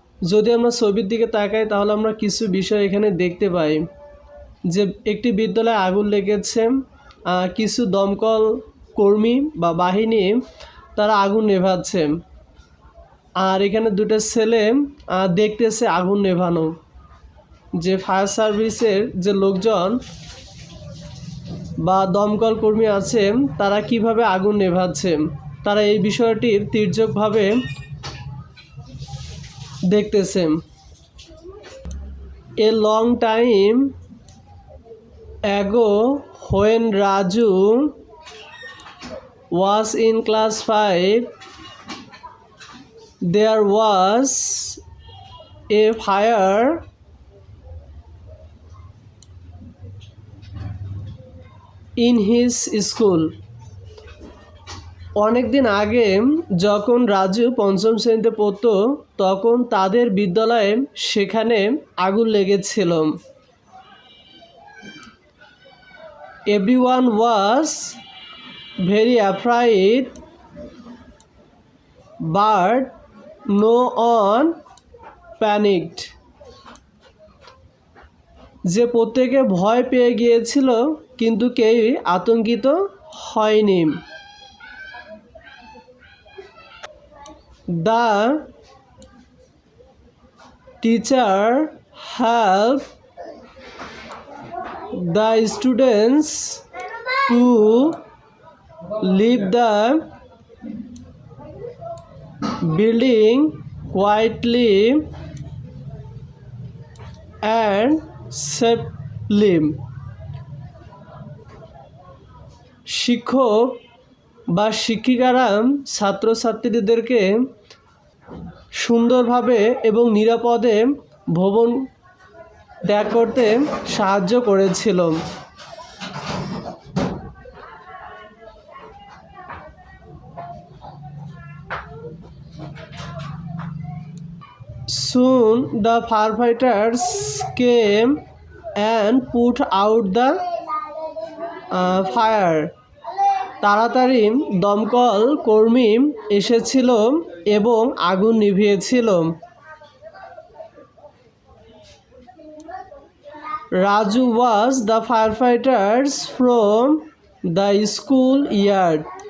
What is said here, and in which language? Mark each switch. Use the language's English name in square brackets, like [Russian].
[Bangla] যদি আমরা ছবির দিকে তাকাই তাহলে আমরা কিছু বিষয় এখানে দেখতে পাই যে একটি বিদ্যালয়ে আগুন লেগেছে, কিছু দমকল কর্মী বা বাহিনী তারা আগুন নেভাচ্ছে, আর এখানে দুটো ছেলে দেখতেছে আগুন নেভানো। যে ফায়ার সার্ভিসের যে লোকজন বা দমকল কর্মী আছে তারা কিভাবে আগুন নেভাচ্ছে, তারা এই বিষয়টির তীর্যকভাবে দেখতেছে। [English] A long time ago, when Raju was in class 5, there was a fire in his school. [Bangla] অনেক দিন আগে যখন রাজু পঞ্চম শ্রেণীতে পড়তো তখন তাদের বিদ্যালয়ে সেখানে আগুন লেগেছিল। [English] Everyone was very afraid, but no one panicked. [Bangla] যে প্রত্যেকে ভয় পেয়ে গিয়েছিল কিন্তু কেউই আতঙ্কিত হয়নি। [English] The teacher helped the students to leave the building quietly and safely. [Bangla] শিক্ষক বা শিক্ষিকারা ছাত্রছাত্রীদেরকে সুন্দরভাবে এবং নিরাপদে ভবন ত্যাগ করতে সাহায্য করেছিল। [English] Soon the firefighters came and put out the fire. [Bangla] তাড়াতাড়ি দমকল কর্মী এসেছিল এবং আগুন নিভিয়েছিল। [English] Raju was the firefighters from the school yard.